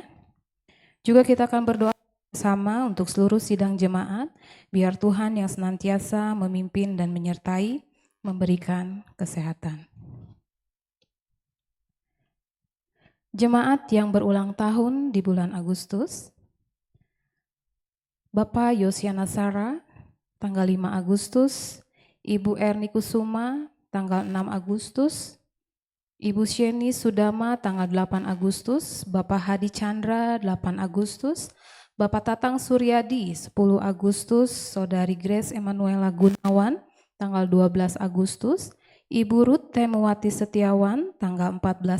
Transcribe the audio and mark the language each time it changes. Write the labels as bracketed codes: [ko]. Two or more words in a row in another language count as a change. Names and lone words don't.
[id] Juga kita akan berdoa bersama untuk seluruh sidang jemaat, biar Tuhan yang senantiasa memimpin dan menyertai, memberikan kesehatan. Jemaat yang berulang tahun di bulan Agustus, Bapak Yosiana Sara, tanggal 5 Agustus, Ibu Erni Kusuma, tanggal 6 Agustus, Ibu Sheni Sudama, tanggal 8 Agustus, Bapak Hadi Chandra, 8 Agustus, Bapak Tatang Suryadi, 10 Agustus, Saudari Grace Emanuela Gunawan, tanggal 12 Agustus, Ibu Ruth Temewati Setiawan, tanggal 14